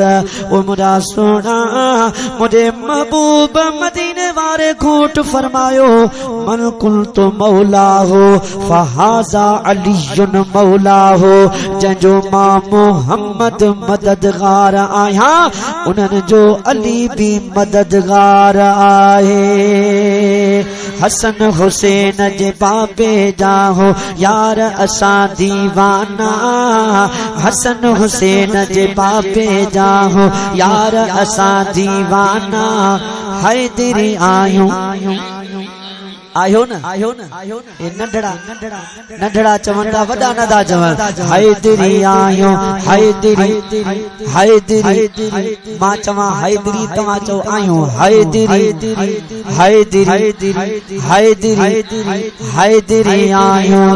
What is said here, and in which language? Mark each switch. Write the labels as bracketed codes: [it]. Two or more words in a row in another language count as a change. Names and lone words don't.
[sd] ओ मुंहिंजा सुहिणा मुंहिंजे महबूब मदीने वारे घोट फरमायो, [ar] من كنت مولاه فهذا علي مولاه [sd] फहाज़ा अलीयुन मौला हो। जंहिंजो मां मोहम्मद मददगार आहियां, उन्हनि जो अली भी मददगार आहे। हसन हुसैन जे बाबे जा हो यार असां दीवाना, हसन हुसैन जे बाबे जा हो यार असां दीवाना। हैदरी आहियूं आयो न ए नंढड़ा चवंदा वॾा नदा चवनि। हैदरी आहियूं हैदरी मां चवां हैदरी, तव्हां चओ आहियूं हैदरी हैदरी आहियूं।